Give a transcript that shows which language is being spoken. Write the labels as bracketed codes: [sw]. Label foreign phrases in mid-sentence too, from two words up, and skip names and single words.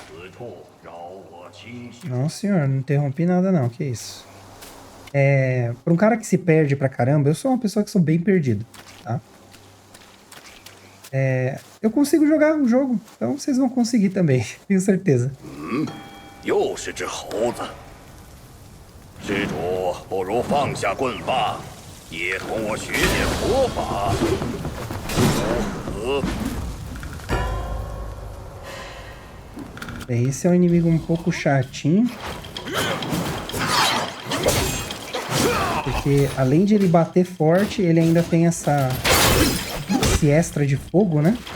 [pt] Não, senhor, não interrompi nada não, que isso. Pra um cara que se perde pra caramba, eu sou uma pessoa que sou bem perdido, tá? Eu consigo jogar o jogo, então vocês vão conseguir também, tenho certeza. [zh] 又是只猴子。施主不如放下棍棒，也同我学点佛法，如何？ [pt] Bem, esse é um inimigo um pouco chatinho. Porque além de ele bater forte, ele ainda tem esse extra de fogo, né?